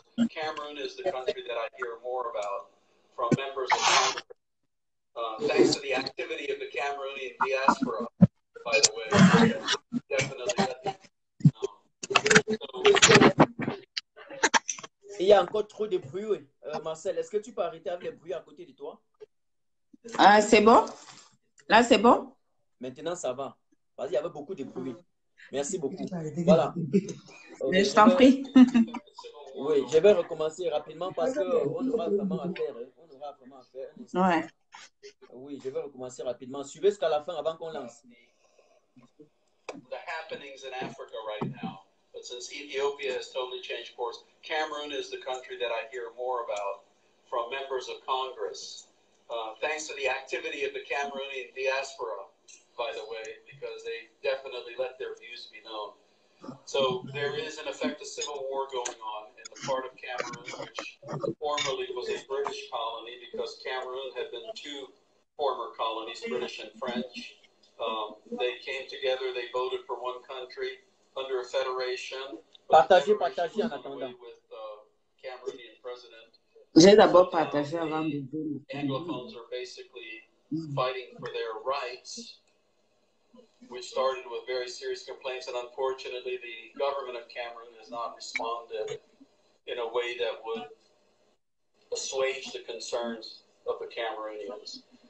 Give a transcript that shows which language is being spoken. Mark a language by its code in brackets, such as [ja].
[en] Cameroon is the country that I hear more about from members of Congress. Thanks to the activity of the Cameroonian diaspora, by the way, definitely. [fr] Il y a encore trop de bruit. Marcel, est-ce que tu peux arrêter avec les bruits à côté de toi? Ah, c'est bon? Là, c'est bon? Maintenant, ça va. Vas-y, il y avait beaucoup de bruit. Merci beaucoup. Voilà. Okay, je t'en prie. Oui, je vais recommencer rapidement parce qu'on aura vraiment à faire. On aura vraiment à faire. Ouais. Oui, je vais recommencer rapidement. Suivez jusqu'à la fin avant qu'on lance. [en] The happenings in Africa right now. But since Ethiopia has totally changed course, Cameroon is the country that I hear more about from members of Congress, thanks to the activity of the Cameroonian diaspora, by the way, because they definitely let their views be known. So there is, in effect, a civil war going on in the part of Cameroon, which formerly was a British colony, because Cameroon had been two former colonies, British and French. They came together, they voted for one country under a federation. [fr] Partagez en attendant. [en] With Cameroonian president. [fr] J'ai d'abord partagé avant de dire. [en] Anglophones are basically fighting for their rights. We started with very serious complaints, and unfortunately, the government of Cameroon has not responded in a way that would assuage the concerns of the Cameroonians.